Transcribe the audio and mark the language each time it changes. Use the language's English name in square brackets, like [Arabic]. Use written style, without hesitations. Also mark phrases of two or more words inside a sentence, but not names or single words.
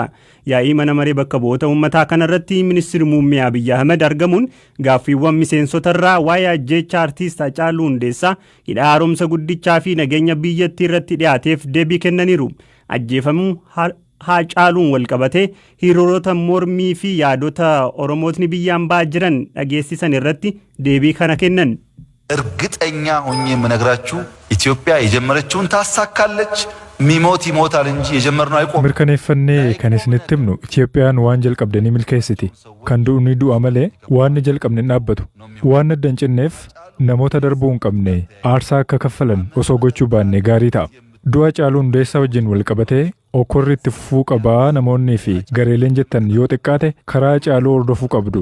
[Oromo] Yaa'ii mana maree bakka bu'oota uummataa kanarratti ministeerri muummee Abiyyi Ahmed argamuun gaaffiiwwan miseensotarraa waa'ee ajjeechaa artiist Haacaaluu Hundeessaa hidha haaromsa guddichaa fi nageenya biyyattii irratti dhiyaateef deebii kennaniiru. Ajjeefamuu Haacaaluun walqabatee hiriirota mormii fi yaadota Oromootni biyyaan ba'aa jiran dhageessisan irratti deebii kana kennan. [Amharic] እርግጠኛ ሆኜ የምነግራችሁ ኢትዮጵያ የጀመረችውን ታሳካለች። ሚሞት ይሞታል እንጂ የጀመርነው አይቆም። [Oromo] mirkaneeffannee kan isinitti himnu Itoophiyaan waan jalqabdanii milkeessiti. Kan du'u du'a malee waan jalqabne hin dhaabbatu. Waan adda hin cinneef namoota darbuu hin qabne aarsaa akka kaffalan osoo gochuu baanne gaarii ta'a. Du'a Haacaaluu Hundeessaa wajjin walqabatee okorri itti fufuu qabaa namoonni fi gareeleen jettan yoo xiqqaate karaa Haacaaluu hordofuu qabdu.